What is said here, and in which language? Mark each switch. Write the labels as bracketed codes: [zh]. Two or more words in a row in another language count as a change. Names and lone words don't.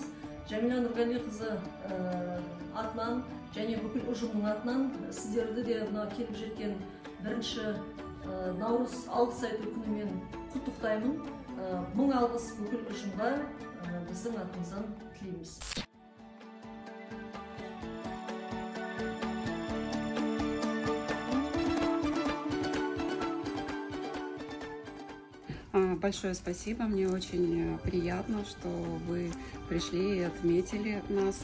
[kk] Жәмила Нұрғалиқызы атынан және бүкіл ұжымның атынан сіздерді де мына келіп жеткен 1 наурыз алғыс айту күнімен құттықтаймын. Мың алғыс бүкіл ұжымға біздің атымыздан тілейміз. [ru] Большое спасибо, мне очень приятно, что вы пришли и отметили нас.